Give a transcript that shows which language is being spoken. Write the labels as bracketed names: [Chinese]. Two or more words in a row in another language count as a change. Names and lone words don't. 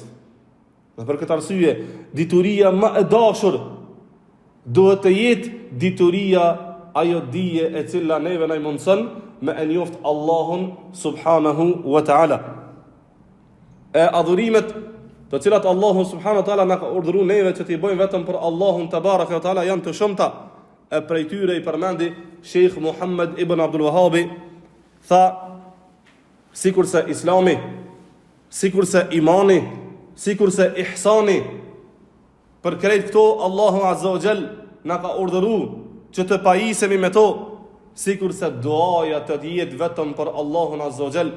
[Albanian] Dhe për këtë arsye, dituria më e dashur duhet të jetë dituria ajo dije e cila neve na i mundson me e njoft Allahun [Arabic] سبحانه وتعالى. [Albanian] E adhurimet të cilat Allahu [Arabic] سبحانه وتعالى [Albanian] na ka urdhëruar neve që t'i bëjmë vetëm për Allahun [Arabic] تبارك وتعالى [Albanian] janë të shumta. E prej tyre i përmendi Sheikh Muhammad ibn Abdul Wahhabi, tha: sikurse Islami, sikurse imani, sikurse ihsani, për krejt këto Allahu [Arabic] عز وجل [Albanian] na ka urdhëruar që të pajisemi me to, sikurse duaja të jetë vetëm për Allahun [Arabic] عز وجل.